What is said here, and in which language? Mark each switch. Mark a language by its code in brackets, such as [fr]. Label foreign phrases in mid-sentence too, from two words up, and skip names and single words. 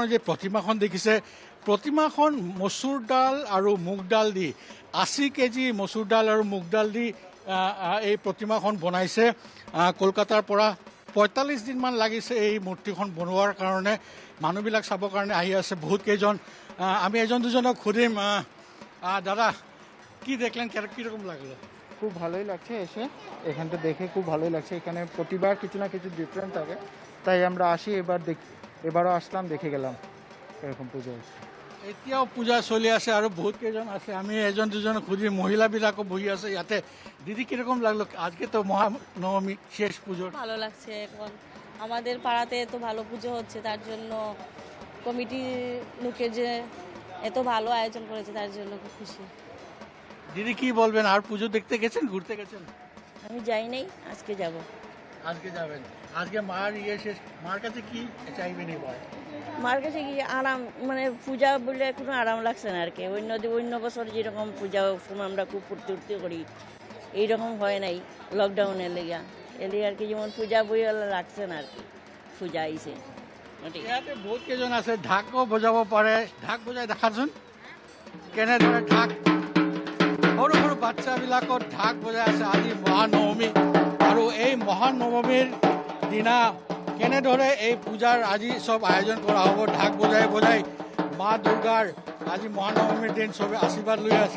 [as] যে প্ৰতিমাখন দেখিছে প্ৰতিমাখন মচুৰ ডাল আৰু মুগ ডাল দি 80 কেজি মচুৰ ডাল আৰু মুগ ডাল দি এই প্ৰতিমাখন বনাইছে কলকাতাৰ পৰা 45 দিনমান লাগিছে এই মূৰ্তিখন বনোৱাৰ কাৰণে মানুহবিলাক চাবৰ কাৰণে আহি আছে বহুত কেইজন আমি এজন দুজনক সুধিম দাদা [bn] কি দেখলেন কীরকম লাগলো খুব ভালোই লাগছে এসে এখানটা দেখে খুব ভালোই লাগছে এখানে প্রতিবার কিছু না কিছু ডিফারেন্ট থাকে তাই আমরা আসি এবারও আসলাম দেখে গেলাম এরকম পুজো [as] এতিয়াও পূজা চলি আছে আৰু বহুত কেইজন আছে আমি এজন দুজন খুঁজি মহিলাবিলাকও বহি আছে ইয়াতে [bn] দিদি কীরকম লাগলো আজকে তো মহানবমী শেষ পুজো ভালো লাগছে এখন আমাদের পাড়াতে এত ভালো পুজো হচ্ছে তার জন্য কমিটি লোকের যে এত ভালো আয়োজন করেছে তার জন্য খুব খুশি দিদি কি বলবেন আর পুজো দেখতে গেছেন ঘুরতে গেছেন আমি যাই নাই আজকে যাব আজকে যাবেন আজকে মার শেষ মার কাছে কি চাইবেন এবার মার কাছে কি আরাম মানে পূজা বলে কোনো আরাম লাগছে না আর কি অন্য বছর যেরকম পূজা সময় আমরা খুব ফুর্তি করি এইরকম হয় নাই লকডাউনের লেগা এলে আর কি যেমন পূজা বই লাগছে না আর কি পূজা আইছে [as] ইয়াতে বহুত কেইজন আছে ঢাকো বজাব পাৰে ঢাক বজাই দেখাচোন কেনেদৰে ঢাক সৰু সৰু বাচ্চাবিলাকত ঢাক বজাই আছে আজি মহানৱমী আৰু এই মহানৱমীৰ দিনা কেনেদৰে এই পূজাৰ আজি চব আয়োজন কৰা হ'ব ঢাক বজাই বজাই মা দুৰ্গাৰ আজি মহানৱমীৰ দিন চবে আশীৰ্বাদ লৈ আছে